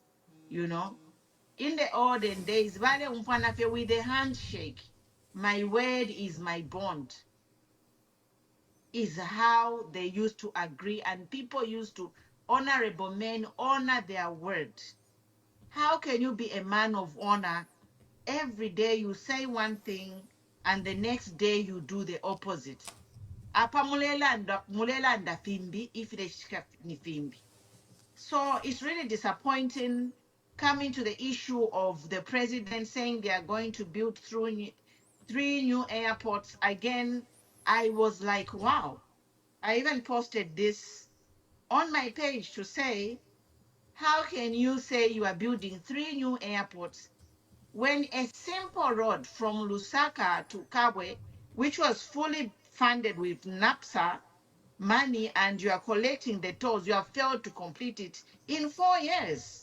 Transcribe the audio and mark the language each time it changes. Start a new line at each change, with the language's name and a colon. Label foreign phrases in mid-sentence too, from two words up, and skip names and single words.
English: You know, in the olden days,
Bemba: vale umfanafe
English: with a handshake, my word is my bond, is how they used to agree, and people used to, honorable men honor their word. How can you be a man of honor? Every day you say one thing and the next day you do the opposite.
Bemba: Apa mulela anda fimbi if ni fimbi.
English: So it's really disappointing coming to the issue of the president saying they are going to build three new airports. Again, I was like, wow. I even posted this on my page to say, how can you say you are building 3 new airports when a simple road from Lusaka to Kabwe, which was fully funded with NAPSA, money and you are collecting the tolls, you have failed to complete it in 4 years.